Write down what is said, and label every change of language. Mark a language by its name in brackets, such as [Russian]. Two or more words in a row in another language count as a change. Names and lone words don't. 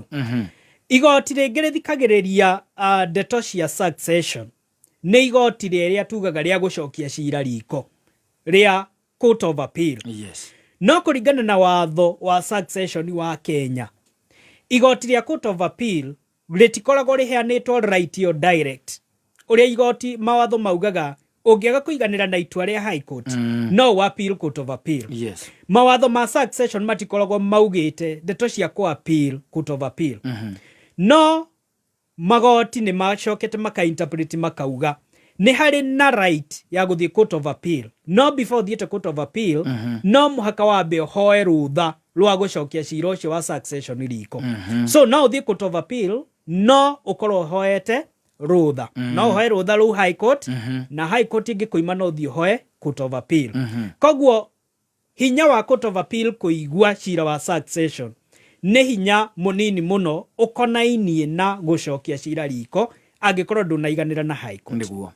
[Kikuyu] Igoti rĩngĩ rĩthikagĩrĩria ndeto cia succession nĩ igoti rĩrĩa tugaga rĩa gũcokia cira riko rĩa Court of Appeal. No kũringana na watho wa succession wa Kenya, igoti rĩa Court of Appeal rĩtikoragwo rĩheanĩtwo right yo direct, ũrĩa igoti mawatho maugaga ũngĩaga kũiganĩra na itua rĩa High Court no appeal Court of Appeal. Mawatho ma succession matikoragwo maugĩte ndeto cia ku appeal Court of Appeal. No magoti nĩ macokete maka-interpret makauga nĩ harĩ na right ya gũthiĩ Court of Appeal, no before thiĩte Court of Appeal no mũhaka wambe ũhoe rũtha rwa gũcokia cira ũcio wa succession riko. So no ũthiĩ Court of Appeal no ũkorwo ũhoete rũtha, no ũhoe rũtha rũu High Court, na High Court ĩngĩkũima no ũthiĩ ũhoe Court of Appeal. Koguo hinya wa Court of Appeal kũigua cira wa succession nĩ hinya mũnini mũno ũkonainie na gũcokia cira riko angĩkorwo ndũnaiganĩra na High Court.